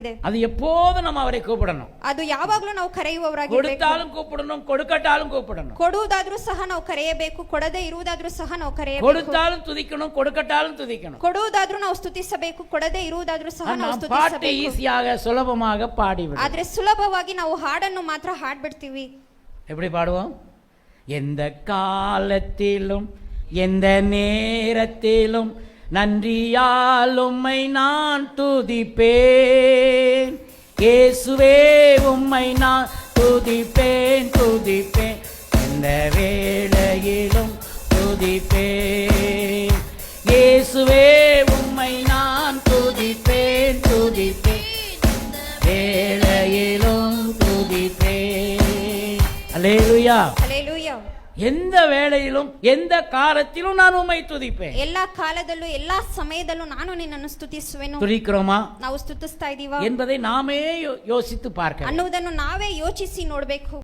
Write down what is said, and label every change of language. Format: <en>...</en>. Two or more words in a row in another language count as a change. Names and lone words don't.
<ta>அது எப்போதும் நம்ம அவரை கூப்பிடணும்.</ta> <kn>ಅದು ಯಾವಾಗಲೂ ನಾವು ಕರೆಯುವವರಾಗಿರಬೇಕು.</kn> <ta>கொடுத்தாலும் கூப்பிடணும், கொடுக்கட்டாலும் கூப்பிடணும்.</ta> <kn>ಕೊಡುವುದಾದರೂ ಸಹ ನಾವು ಕರೆಯಬೇಕು, ಕೊಡದೇ ಇರುವುದಾದರೂ ಸಹ ನಾವು ಕರೆಯಬೇಕು.</kn> <ta>கொடுத்தாலும் துதிக்கணும், கொடுக்கட்டாலும் துதிக்கணும்.</ta> <kn>ಕೊಡುವುದಾದರೂ ನಾವು ಸ್ತುತಿಸಬೇಕು, ಕೊಡದೇ ಇರುವುದಾದರೂ ಸಹ ನಾವು</kn> <ta>பாட்டு</ta> <kn>ಸ್ತುತಿಸಬೇಕು.</kn> <ta>ஈஸியாக சுலபமாக பாடிவிடும்.</ta> <kn>ಆದರೆ ಸುಲಭವಾಗಿ ನಾವು ಹಾಡನ್ನು ಮಾತ್ರ ಹಾಡ್ಬಿಡ್ತೀವಿ.</kn> <ta>எப்படி பாடுவோம்? எந்த காலத்திலும் எந்த நேரத்திலும் நன்றியால் உம்மை நான் துதிப்பேன், இயேசுவே உம்மை நான் துதிப்பேன் துதிப்பேன், எந்த வேளையிலும் துதிப்பேன், இயேசுவே உம்மை நான் துதிப்பேன் துதிப்பேன், வேளையிலும் துதிப்பேன். அல்லேலூயா.</ta> <kn>ಹಲ್ಲೆಲೂಯಾ.</kn> <ta>எந்த வேளையிலும் எந்த காலத்திலும் நான் உம்மை துதிப்பேன்.</ta> <kn>ಎಲ್ಲಾ ಕಾಲದಲ್ಲೂ ಎಲ್ಲಾ ಸಮಯದಲ್ಲೂ ನಾನು ನಿನ್ನನ್ನು ಸ್ತುತಿಸುವೆನು.</kn> <ta>துதிக்கிறோமா?</ta> <kn>ನಾವು ಸ್ತುತಿಸ್ತಾ ಇದೀವಾ</kn> <ta>என்பதை நாமே யோசித்து பார்க்க</ta> <kn>ಅನ್ನುವುದನ್ನು ನಾವೇ ಯೋಚಿಸಿ ನೋಡಬೇಕು.</kn>